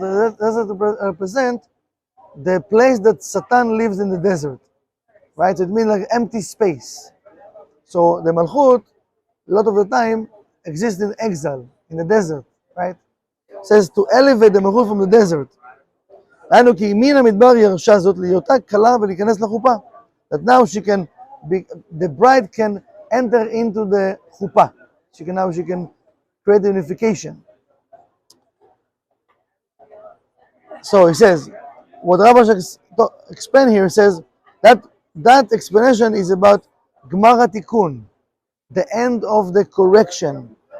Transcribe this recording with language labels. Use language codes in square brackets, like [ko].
[en] The desert represents the place that Satan lives in the desert, right? So it means like empty space. So the Malchut, a lot of the time, exists in exile, in the desert, right? It says to elevate the Malchut from the desert. [he] היינו כי מן המדבר ירשה זאת להיותה קלה ולהיכנס לחופה. [en] That now she can be, the bride can enter into the chuppah. She can create the unification. So he says, what Rabbi explained here says that explanation is about Gemara Tikkun, the end of the correction.